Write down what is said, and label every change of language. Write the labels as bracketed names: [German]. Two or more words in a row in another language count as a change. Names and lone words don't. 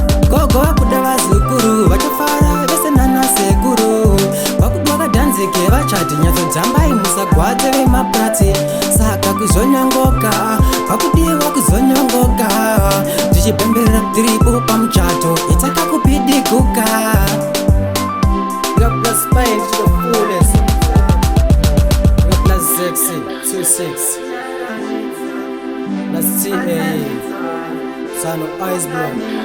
[Shona] Gogo vakuda vazukuru, vachafara vese nana sekuru. Vakuda vadhanzike vachati nyatso dzambai musagwate vemapurati. Saka kuzonyongoka, vakudiwa kuzonyongoka. Tichipemberera tiripo pamuchato, itakakupidiguka. [English] God bless Spain to the fullest. God bless Zexy, two six. Bless T A E. Son of Iceberg.